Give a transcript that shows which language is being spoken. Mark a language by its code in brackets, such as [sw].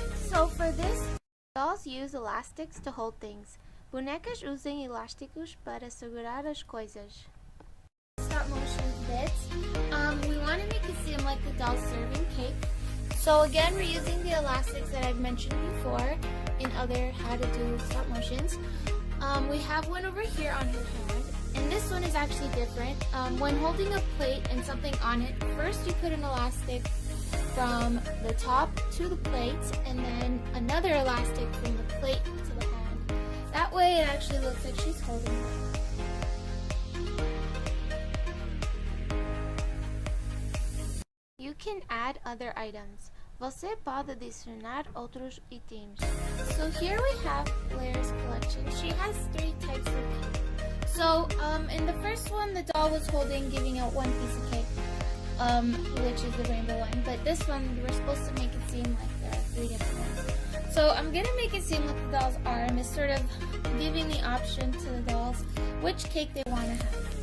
[en] So for this, dolls use elastics to hold things. [pt] Bonecas usam elásticos para segurar as coisas. [en] Stop motion bits. We want to make it seem like the doll's serving cake. So again, we're using the elastics that I've mentioned before in other how to do stop motions. We have one over here on her hand, and this one is actually different. When holding a plate and something on it, first you put an elastic from the top to the plate, and then another elastic from the plate to the hand. That way it actually looks like she's holding it. You can add other items. [pt] Você pode adicionar outros itens. [en] So here we have Blair's collection. She has 3 types of cake. So in the first one, the doll was giving out one piece of cake. Which is the rainbow one, but this one we're supposed to make it seem like there are 3 different ones. So I'm gonna make it seem like the doll's arm is sort of giving the option to the dolls which cake they want to have.